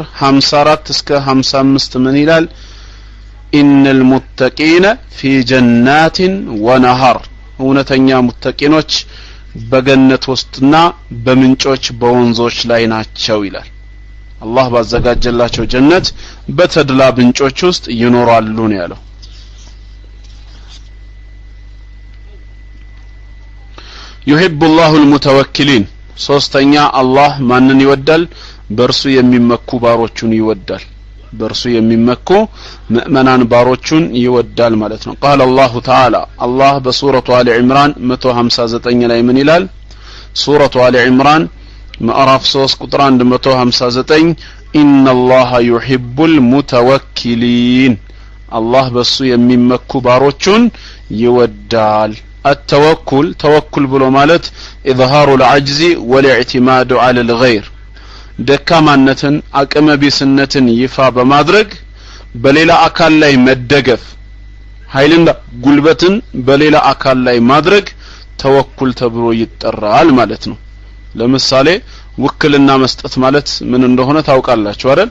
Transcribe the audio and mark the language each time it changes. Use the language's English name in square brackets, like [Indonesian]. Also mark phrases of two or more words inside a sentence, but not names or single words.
[Amharic] 54 እስከ 55 ምን ይላል [Arabic] إن المتقين في جنات ونهر [Amharic] እውነተኛ ሙተቂኖች በገነት ውስጥና በምንጮች በወንዞች ላይ ናቸው ይላል። አላህ ባዘጋጀላቸው ጀነት በተድላ ምንጮች ውስጥ ይኖራሉ ነው ያለው። [Arabic] يحب الله المتوكلين [Amharic] ሶስተኛ አላህ ማንን ይወዳል? በርሱ የሚመኩ ባሮቹን ይወዳል። በርሱ የሚመኩ ምእመናን ባሮቹን ይወዳል ማለት ነው። [Arabic] قال الله تعالى [Amharic] الله በሱረቱ አሊ ኢምራን 159 ላይ ምን ይላል? ሱረቱ አሊ ኢምራን ምዕራፍ 3 ቁጥር 159 [Arabic] إن الله يحب المتوكلين الله [Amharic] በሱ የሚመኩ ባሮቹን ይወዳል። [Arabic] التوكل توكل [Amharic] ብሎ ማለት [Arabic] إظهار العجز والاعتماد على الغير [Amharic] ደካማነትን አቅመቢስነትን ይፋ በማድረግ በሌላ አካል ላይ መደገፍ ኃይልና ጉልበትን በሌላ አካል ላይ ማድረግ ተወኩል ተብሎ ይጠራል ማለት ነው። ለምሳሌ ውክልና መስጠት ማለት ምን እንደሆነ ታውቃላችሁ አይደል?